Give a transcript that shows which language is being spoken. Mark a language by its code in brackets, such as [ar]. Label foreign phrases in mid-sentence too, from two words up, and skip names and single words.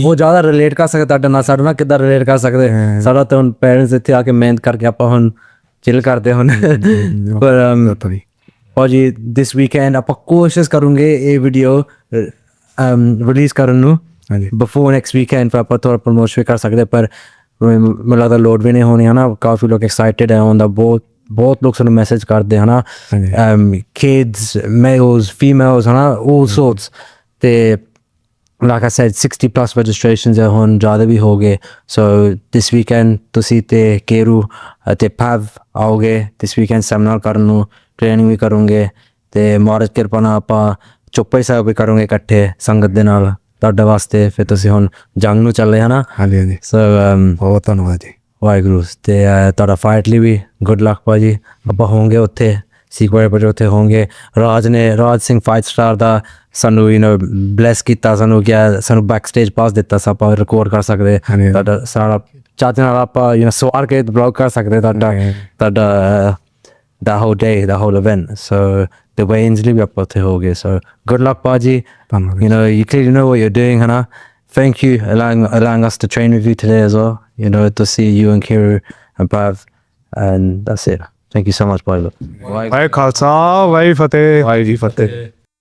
[pa] ਉਹ ਜ਼ਿਆਦਾ ਰਿਲੇਟ ਕਰ ਸਕਦੇ ਤੁਹਾਡੇ ਨਾਲ ਸਾਡੇ ਨਾਲ ਕਿੱਦਾਂ ਰਿਲੇਟ ਕਰ ਸਕਦੇ ਸਾਡਾ ਤਾਂ ਹੁਣ ਪੇਰੈਂਟਸ ਇੱਥੇ ਆ ਕੇ ਮਿਹਨਤ ਕਰਕੇ ਆਪਾਂ ਹੁਣ ਚਿਲ ਕਰਦੇ ਹੁਣ ਪਰ ਭਾਜੀ [en] this weekend [pa] ਆਪਾਂ ਕੋਸ਼ਿਸ਼ ਕਰੂੰਗੇ ਇਹ ਵੀਡੀਓ ਰਿਲੀਜ਼ ਕਰਨ ਨੂੰ [en] before next weekend [pa] ਪਰ ਆਪਾਂ ਥੋੜਾ ਪ੍ਰਮੋਸ਼ਨ ਕਰ ਸਕਦੇ ਪਰ ਮੈਨੂੰ ਲੱਗਦਾ ਲੋਡ ਵੀ ਨਹੀਂ ਹੋਣੀ ਹੈ ਨਾ ਕਾਫੀ ਲੋਕ ਐਕਸਾਈਟਿਡ ਹੈ ਹੁੰਦਾ ਬਹੁਤ ਲੋਕ ਸਾਨੂੰ ਮੈਸੇਜ ਕਰਦੇ ਹਨਾ [en] kids males females [pa] ਹਨਾ [en] all sorts [pa] ਤੇ [en] like I said 60 plus registrations [pa] ਹੈ ਹੁਣ ਜ਼ਿਆਦਾ ਵੀ ਹੋ ਗਏ [en] so this weekend [pa] ਤੁਸੀਂ ਤੇ ਕੇਰੂ ਤੇ ਪਵ ਆਓਗੇ [en] this weekend [pa] ਸੈਮੀਨਾਰ ਕਰਨ ਨੂੰ ਟ੍ਰੇਨਿੰਗ ਵੀ ਕਰੂੰਗੇ ਤੇ ਮਹਾਰਾਜ ਕਿਰਪਾ ਨਾਲ ਆਪਾਂ ਚੁੱਪਈ ਸਾਹਿਬ ਵੀ ਕਰੂੰਗੇ ਇਕੱਠੇ ਸੰਗਤ ਦੇ ਨਾਲ ਤੁਹਾਡੇ ਵਾਸਤੇ ਫਿਰ ਤੁਸੀਂ ਹੁਣ ਜੰਗ ਨੂੰ ਚੱਲੇ ਹਨਾ ਹਾਂਜੀ ਸੋ ਬਹੁਤ ਧੰਨਵਾਦ ਜੀ ਵਾਹਿਗੁਰੂ ਤੇ ਤੁਹਾਡਾ ਫਾਈਟ ਲਈ ਵੀ [en] good luck [pa] ਭਾਜੀ ਆਪਾਂ ਹੋਵਾਂਗੇ ਉੱਥੇ ਸਿਕੁਆਇਰ ਪਰ ਉੱਥੇ ਹੋਵਾਂਗੇ ਰਾਜ ਸਿੰਘ ਫਾਈਟ ਸਟਾਰ ਦਾ ਸਾਨੂੰ ਬਲੈਸ ਕੀਤਾ ਸਾਨੂੰ ਕਿਹਾ ਸਾਨੂੰ ਬੈਕ ਸਟੇਜ ਪਾਸ ਦਿੱਤਾ ਸੀ ਆਪਾਂ ਰਿਕਾਰਡ ਕਰ ਸਕਦੇ ਤੁਹਾਡਾ ਸਾਰਾ ਚਾਹਤੇ ਨਾਲ ਆਪਾਂ ਸਵਾਰ ਕੇ ਬਲੌਗ ਕਰ ਸਕਦੇ ਤੁਹਾਡਾ [en] the whole day the whole event so the way-ins [pa] ਲਈ ਵੀ ਆਪਾਂ ਉੱਥੇ ਹੋਵਾਂਗੇ [en] so good luck ਭਾਜੀ you clearly know what you're doing hana thank you allowing us to train with you today as well to see you and Kiru and Pav and that's it thank you so much Paolo [pa] ਵਾਹਿ ਖਾਲਸਾ ਵਾਹਿ ਫਤਿਹ ਵਾਹਿ ਜੀ ਫਤਿਹ